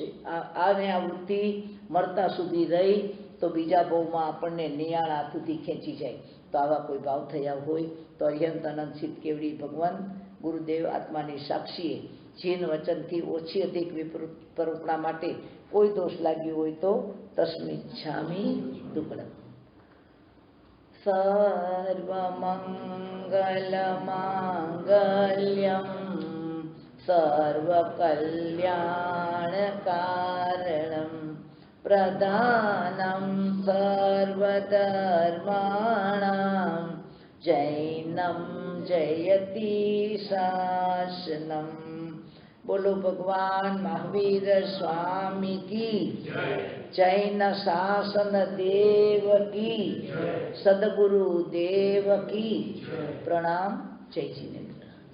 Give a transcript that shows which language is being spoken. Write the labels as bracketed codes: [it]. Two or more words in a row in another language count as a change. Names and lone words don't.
[gu] આને આ વૃત્તિ મળતા સુધી રહી તો બીજા ભાવમાં આપણને નિયાળા સુધી ખેંચી જાય. તો આવા કોઈ ભાવ થયા હોય તો અર્યંતાનંદ સિદ્ધ કેવડી ભગવાન ગુરુદેવ આત્માની સાક્ષીએ જીન વચનથી ઓછી અધિક વિપરૂપણા માટે કોઈ દોષ લાગ્યો હોય તો [pra] તસ્મિચ્છામિ દુક્કડમ. [sa] સર્વમંગલ માંગલ્યમ सर्वकल्याणकारणं प्रधानं सर्वधर्माणां जैनं जयति शासनम्। [hi] बोलो भगवान महावीर स्वामी की जैन शासन देव की सदगुरु देव की प्रणाम। जय जिनेन्द्र।